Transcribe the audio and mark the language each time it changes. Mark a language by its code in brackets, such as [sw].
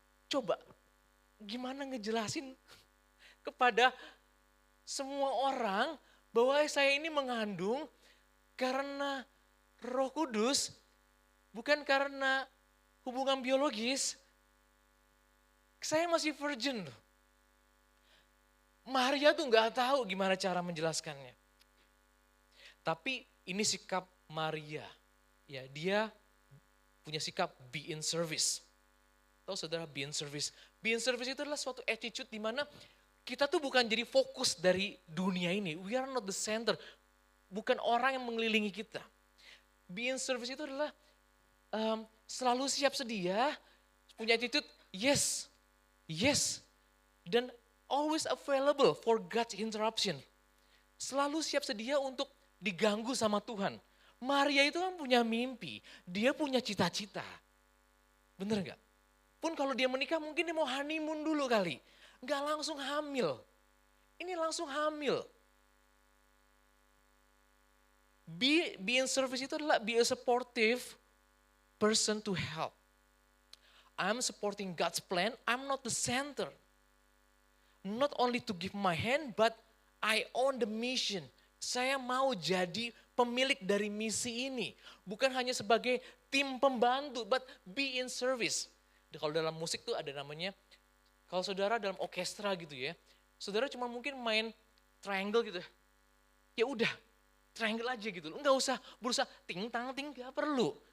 [id] Coba, gimana ngejelasin kepada semua orang bahwa saya ini mengandung karena Roh Kudus, bukan karena hubungan biologis. Saya masih virgin. Maria tuh nggak tahu gimana cara menjelaskannya. Tapi ini sikap Maria. Ya, dia punya sikap [en] be in service. [id] Tahu saudara, [en] be in service. Be in service [id] itu adalah suatu attitude di mana kita tuh bukan jadi fokus dari dunia ini. [en] We are not the center. [id] Bukan orang yang mengelilingi kita. [en] Be in service [id] itu adalah selalu siap sedia, punya [en] attitude yes, yes. [id] Dan [en] always available for God's interruption. [id] Selalu siap sedia untuk diganggu sama Tuhan. Maria itu kan punya mimpi, dia punya cita-cita. Bener gak? Pun kalau dia menikah mungkin dia mau honeymoon dulu kali. Gak langsung hamil. Ini langsung hamil. [en] Be in service [id] itu adalah [en] be a supportive person to help. I'm supporting God's plan, I'm not the center. Not only to give my hand, but I own the mission. [id] Saya mau jadi pemilik dari misi ini. Bukan hanya sebagai tim pembantu, [en] but be in service. [id] Kalau dalam musik tuh ada namanya, kalau saudara dalam orkestra gitu ya, saudara cuma mungkin main triangle gitu. Ya udah, triangle aja gitu. Enggak usah berusaha ting tang ting, gak perlu.